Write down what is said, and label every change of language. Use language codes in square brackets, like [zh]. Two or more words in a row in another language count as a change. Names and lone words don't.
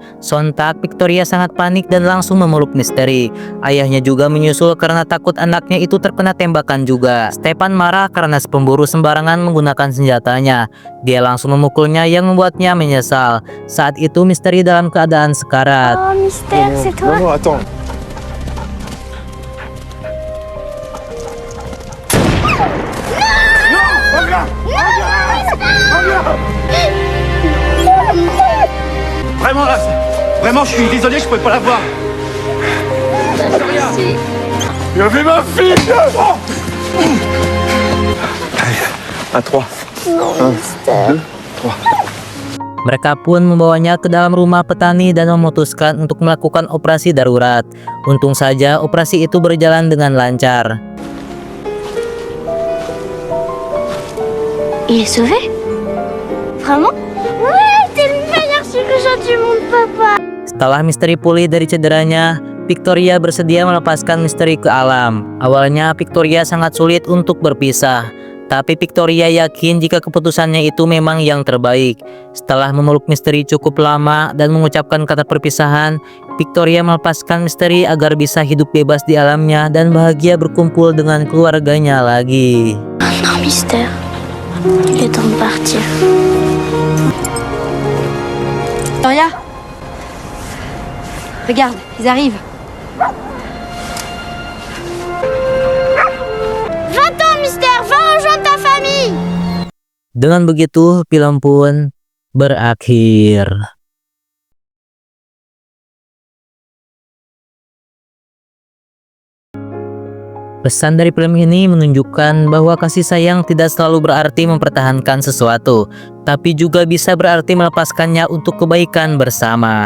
[id] Sontak Victoria sangat panik dan langsung memeluk misteri. Ayahnya juga menyusul karena takut anaknya itu terkena tembakan juga. Stefan marah karena si pemburu sembarangan menggunakan senjatanya. Dia langsung memukulnya yang membuatnya menyesal. Saat itu misteri dalam keadaan sekarat. [fr] Oh, Mystère, c'est toi? Non, attends. Vraiment là, vraiment je suis désolé, je pouvais pas la voir. Victoria. Il a fait ma fille. Oh. Allez, à 3. Non, Mystère. [id] Mereka pun membawanya ke dalam rumah petani dan memutuskan untuk melakukan operasi darurat. Untung saja operasi itu berjalan dengan lancar. [fr] Il est sauvé? Vraiment? Ouais, t'es le meilleur chirurgien du monde, papa. [id] Setelah misteri pulih dari cederanya, Victoria bersedia melepaskan misteri ke alam. Awalnya Victoria sangat sulit untuk berpisah, tapi Victoria yakin jika keputusannya itu memang yang terbaik. Setelah memeluk misteri cukup lama dan mengucapkan kata perpisahan, Victoria melepaskan misteri agar bisa hidup bebas di alamnya dan bahagia berkumpul dengan keluarganya lagi. [fr] Maintenant, Mystère, il est temps de partir. Victoria, regarde, ils arrivent. Va-t'en, Mystère, va rejoindre ta famille. [id] Dengan begitu, film pun berakhir. Pesan dari film ini menunjukkan bahwa kasih sayang tidak selalu berarti mempertahankan sesuatu, tapi juga bisa berarti melepaskannya untuk kebaikan bersama.